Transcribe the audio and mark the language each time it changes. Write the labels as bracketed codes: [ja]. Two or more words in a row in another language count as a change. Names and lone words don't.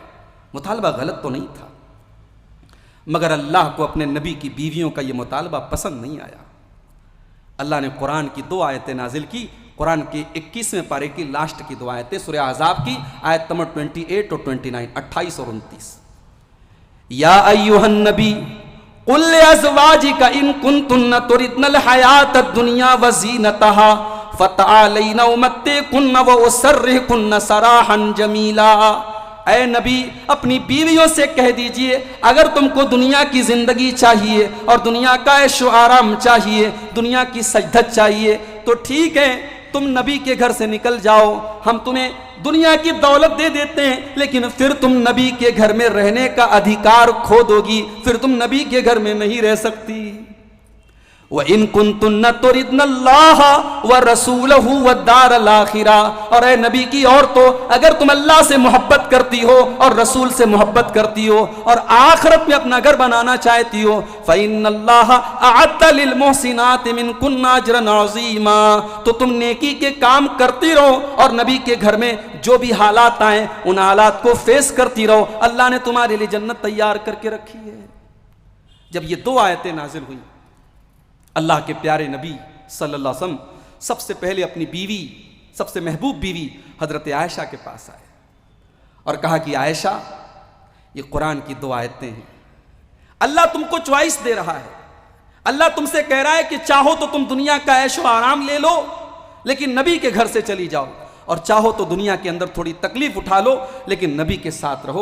[hi] मुतालबा गलत तो नहीं था, मगर अल्लाह को अपने नबी की बीवियों का यह मुतालबा पसंद नहीं आया। अल्लाह ने कुरान की 2 आयतें नाजिल की। कुरान के 21वें पारे की लास्ट की 2 आयतें, सूरह अहज़ाब की आयत नंबर 28 और 29, 28 और 29। [ar] يا أيها النبي قل لأزواجك إن كنتن تردن الحياة الدنيا وزينتها فتعالين أمتعكن وأسرحكن سراحا جميلا. [hi] ऐ नबी, अपनी बीवियों से कह दीजिए, अगर तुमको दुनिया की जिंदगी चाहिए और दुनिया का ऐशो आराम चाहिए, दुनिया की सजदत चाहिए, तो ठीक है, तुम नबी के घर से निकल जाओ, हम तुम्हें दुनिया की दौलत दे देते हैं, लेकिन फिर तुम नबी के घर में रहने का अधिकार खो दोगी, फिर तुम नबी के घर में नहीं रह सकती। [ar] وإن كنتن تردن الله ورسوله والدار الآخرة, [hi] और ए नबी की औरतों, अगर तुम अल्लाह से मोहब्बत करती हो और रसूल से मोहब्बत करती हो और आखिरत में अपना घर बनाना चाहती हो, [ar] فإن الله أعد للمحسنات منكن أجرا عظيما, [hi] तो तुम नेकी के काम करती रहो और नबी के घर में जो भी हालात आए उन हालात को फेस करती रहो। अल्लाह ने तुम्हारे लिए जन्नत तैयार करके रखी है। जब ये 2 आयतें नाजिल हुई, अल्लाह के प्यारे नबी [ar] صلى الله عليه وسلم [hi] सबसे पहले अपनी बीवी, सबसे महबूब बीवी हजरत आयशा के पास आए और कहा कि आयशा, ये कुरान की 2 आयतें हैं, अल्लाह तुमको चॉइस दे रहा है, अल्लाह तुमसे कह रहा है कि चाहो तो तुम दुनिया का ऐशो आराम ले लो, लेकिन नबी के घर से चली जाओ, और चाहो तो दुनिया के अंदर थोड़ी तकलीफ उठा लो, लेकिन नबी के साथ रहो।